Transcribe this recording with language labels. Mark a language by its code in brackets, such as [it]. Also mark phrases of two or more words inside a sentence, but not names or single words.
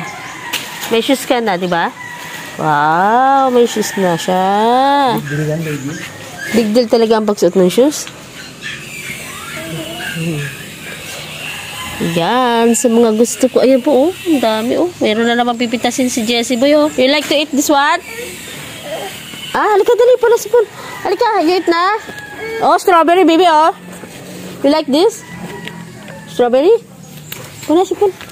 [tl] May shoes ka na, di ba? Wow, may shoes na siya. [en] Big deal [tl] talaga ang pagsuot ng shoes. Yan, sa mga gusto ko. Ayan po, ang dami, Meron na naman pipitasin si Jessie Boy, [en] You like to eat this one? [tl] Halika, dali pala, sipon. Halika, [en] you eat na? Strawberry, baby, You like this? [tl] Strawberry? Wala, sipon.